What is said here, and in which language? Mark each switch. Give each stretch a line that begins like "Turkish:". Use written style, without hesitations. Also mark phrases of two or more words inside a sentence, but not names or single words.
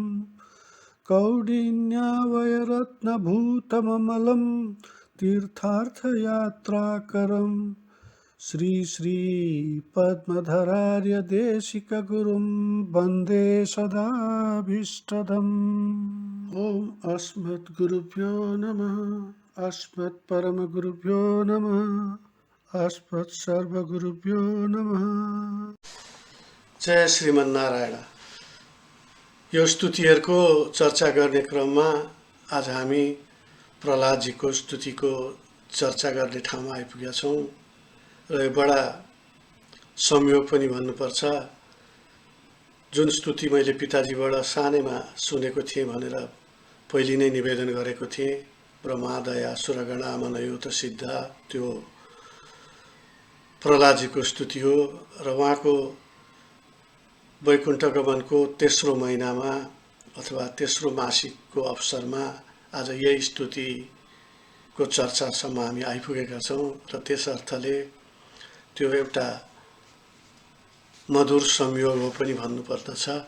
Sanskrit: कौडिन्यावयरत्नभूतममलं तीर्थार्थयात्राकरं श्रीपद्मधरार्यदेशिकगुरुं वन्दे सदाभीष्टदम् ॐ अस्मद्गुरुभ्यो नमः अस्मत्परमगुरुभ्यो नमः अस्मत्सर्वगुरुभ्यो नमः। जय श्रीमन्नारायण।
Nepali: यो स्तुतिहरूको चर्चा गर्ने क्रममा आज हामी प्रहलादजीको स्तुतिको चर्चा गर्ने ठाउँमा आइपुगेका छौँ र यो बडा संयोग पनि भन्नुपर्छ। जुन स्तुति मैले पिताजीबाट सानैमा सुनेको थिएँ भनेर पहिले नै निवेदन गरेको थिएँ,
Sanskrit: ब्रह्मादया सुरगणा मनयुत सिद्धा,
Nepali: त्यो प्रहलादजीको स्तुति हो र उहाँको वैकुण्ठ गमनको तेस्रो महिनामा अथवा तेस्रो मासिकको अवसरमा आज यही स्तुतिको चर्चासम्म हामी आइपुगेका छौँ र त्यस अर्थले त्यो एउटा मधुर संयोग हो पनि भन्नुपर्दछ।